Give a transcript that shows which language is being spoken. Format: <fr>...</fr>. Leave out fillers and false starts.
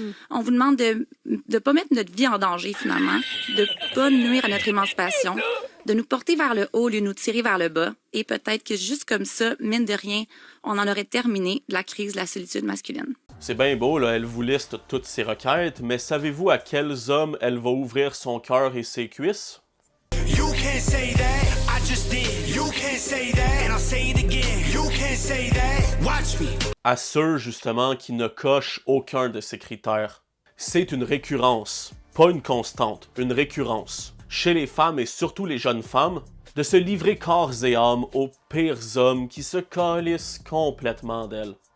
<fr>On vous demande de ne pas mettre notre vie en danger, finalement, de ne pas nuire à notre émancipation, de nous porter vers le haut au lieu de nous tirer vers le bas. Et peut-être que juste comme ça, mine de rien, on en aurait terminé la crise de la solitude masculine. C'est bien beau, là, elle vous liste toutes ses requêtes, mais savez-vous à quels hommes elle va ouvrir son cœur et ses cuisses?</fr> <en>You can't say that, I just did. You can't say that, and I'll say it again. You can't say that, watch me.</en> <fr>À ceux, justement, qui ne cochent aucun de ces critères. C'est une récurrence, pas une constante, une récurrence. Chez les femmes et surtout les jeunes femmes, de se livrer corps et âme aux pires hommes qui se calissent complètement d'elles.</fr>